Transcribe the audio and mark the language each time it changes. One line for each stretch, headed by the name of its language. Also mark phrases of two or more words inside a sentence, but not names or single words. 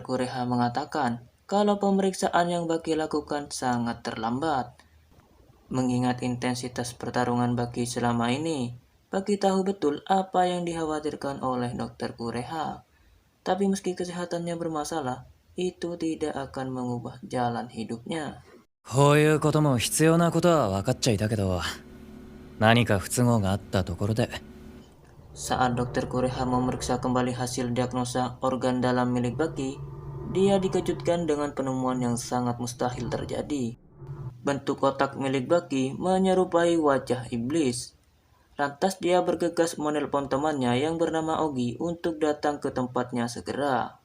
Indonesian: Kureha mengatakan kalau pemeriksaan yang Baki lakukan sangat terlambat. Mengingat intensitas pertarungan Baki selama ini, Baki tahu betul apa yang dikhawatirkan oleh Dr. Kureha. Tapi meski kesehatannya bermasalah, itu tidak akan mengubah jalan hidupnya.
Japanese: こういうことも必要なことは分かっちゃいたけど、何か不都合があったところで。
Indonesian: Saat Dr. Kureha memeriksa kembali hasil diagnosa organ dalam milik Baki, dia dikejutkan dengan penemuan yang sangat mustahil terjadi. Bentuk kotak milik Baki menyerupai wajah iblis. Lantas dia bergegas menelpon temannya yang bernama Ogi untuk datang ke tempatnya segera.